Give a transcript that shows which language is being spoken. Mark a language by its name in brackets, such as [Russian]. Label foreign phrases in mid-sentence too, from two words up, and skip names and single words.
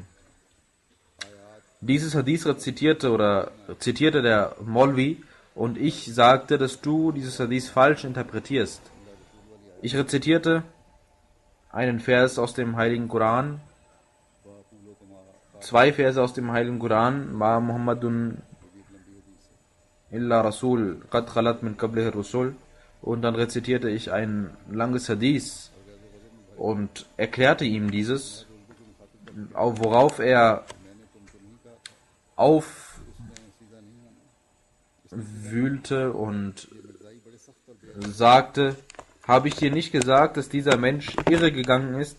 [German] Dieses Hadith zitierte der Maulvi und ich sagte, dass du dieses Hadith falsch interpretierst. Ich rezitierte einen Vers aus dem Heiligen Koran, zwei Verse aus dem Heiligen Koran, [Arabic] ما محمد إلا رسول قد خلت من قبله رسل, [German] und dann rezitierte ich ein langes Hadith und erklärte ihm dieses, worauf er aufwühlte und sagte, habe ich dir nicht gesagt, dass dieser Mensch irregegangen ist?